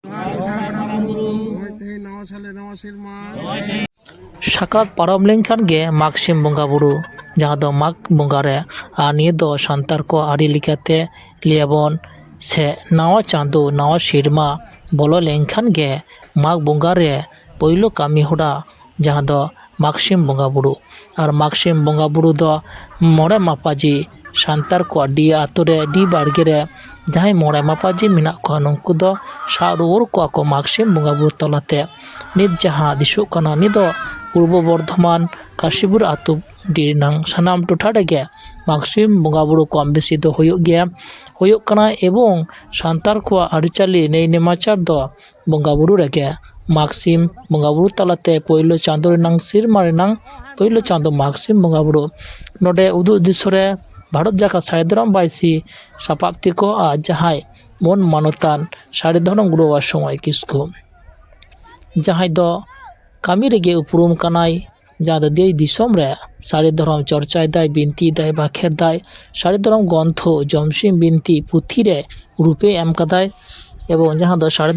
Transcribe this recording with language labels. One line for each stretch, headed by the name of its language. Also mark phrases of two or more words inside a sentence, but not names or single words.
Santali: साकात पारम लेनखान गे माग सिम बंगा बुरु जहाँ दो माग बंगा रे आ निये दो सांतार को आड़ी लिखाते लियाबन से नावा चांदो नावा सिरमा बोलो लेनखान गे माग बंगा रे पहिलो कामी होड़ा जहाँ दो माग सिम बंगा बुरु और माग सिम बंगा बुरु दो मोड़े मापाजी सांतार को डी आतुरे डी बाड़गे रे जहाँ मोड़े मापाजी मिना को नुंकु दो सारुर को माग सिम बंगा बुरु तलाते नित जहाँ दिसु कना निदो पूर्व बर्धमान काशीपुर आतु डिनांग सानाम टोठा रेगे माग सिम बंगा बुरु कम बेसी दो हुयुग गया हुयुग कना एवं सांतार को आरिचाली नै नेमाचार दो बंगा बुरु रेगे माग सिम बंगा बुरु तलाते पहिलो चांदो रेनांग सिरमा रेनांग पहिलो चांदो माग सिम बंगा बुरु नोडे उदु दिसरे भारत जाका सायदराम बायसी सापाप्ति को आ जहाय मन मानतान सारे धरम गुरुवा समय किसको जहां दो कामी रेगे उपरुम कनाय जहाँ दे दिसम रे सारे धरम चर्चा दाय बिनती दाय बाखेर दाय सारे धरम ग्रंथ जमसिम बिनती पुथी रे रूपे एम कदाय एवं जहाँ दो सारे